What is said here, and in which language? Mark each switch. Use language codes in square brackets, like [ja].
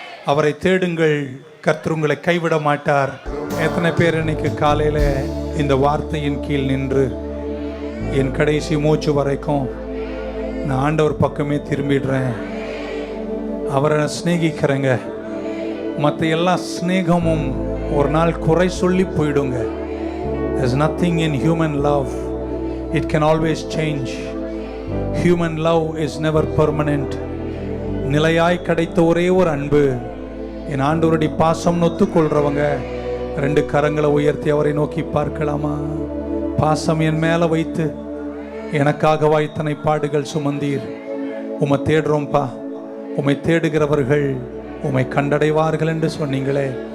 [ta] அவரை தேடுங்கள், கர்த்தர் உங்களை கைவிட மாட்டார். எத்தனை பேர் இன்னைக்கு காலையில் இந்த வார்த்தையின் கீழ் நின்று என் கடைசி மூச்சு வரைக்கும் நான் ஆண்டவர் பக்கமே திரும்பிடுறேன், அவரை நான் சிநேகிக்கிறேங்க, மற்ற எல்லா ஸ்நேகமும் ஒரு நாள் குறை சொல்லி போயிடுங்க. [en] There's nothing in human love. It can always change. Human love is never permanent. [ta] நிலையாய் கிடைத்த ஒரே ஒரு அன்பு என் ஆண்டவருடைய பாசம் ஒத்துக்கொள்றவங்க 2 கரங்களை உயர்த்தி அவரை நோக்கி பார்க்கலாமா? பாசம் என் மேல வைத்து எனக்காகவா இத்தனை பாடுகள் சுமந்தீர்? உம்மை தேடுறோம்ப்பா, உம்மை தேடுகிறவர்கள் உம்மை கண்டடைவார்கள் என்று சொன்னீங்களே.